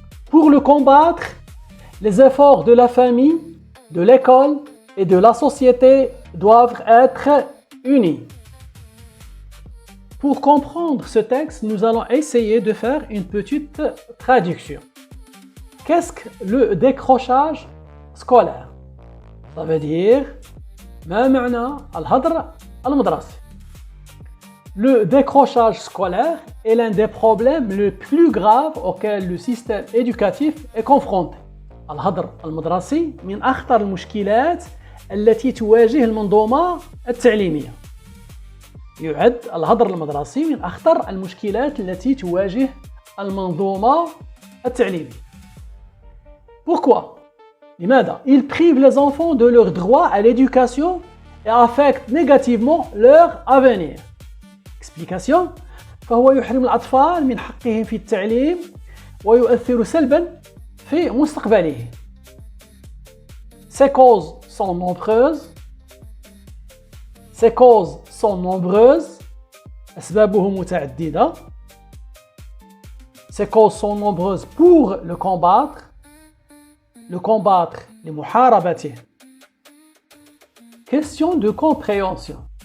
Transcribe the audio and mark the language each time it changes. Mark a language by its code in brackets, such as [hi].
[fr] Pour le combattre, les efforts de la famille, de l'école et de la société doivent être unis. Pour comprendre ce texte, nous allons essayer de faire une petite traduction. Qu'est-ce que le décrochage scolaire? Ça veut dire [ar] ما معنى الهدر المدرسي. [fr] Le décrochage scolaire est l'un des problèmes les plus graves auxquels le système éducatif est confronté. [ar] الهدر المدرسي من أخطر المشكلات التي تواجه المنظومة التعليمية. يعد الهدر المدرسي من أخطر المشكلات التي تواجه المنظومة التعليمية. [fr] Pourquoi? [ar] لماذا؟ [fr] Il prive les enfants de leur droit à l'éducation et affecte négativement leur avenir. Explication. [ar] فهو يحرم الأطفال من حقهم في التعليم ويؤثر سلباً في مستقبلهم. [fr] Ces causes sont nombreuses. [ar] أسبابه متعددة. [fr] Ces causes sont nombreuses pour le combattre. [ar] لمحاربته. [fr] Question de compréhension.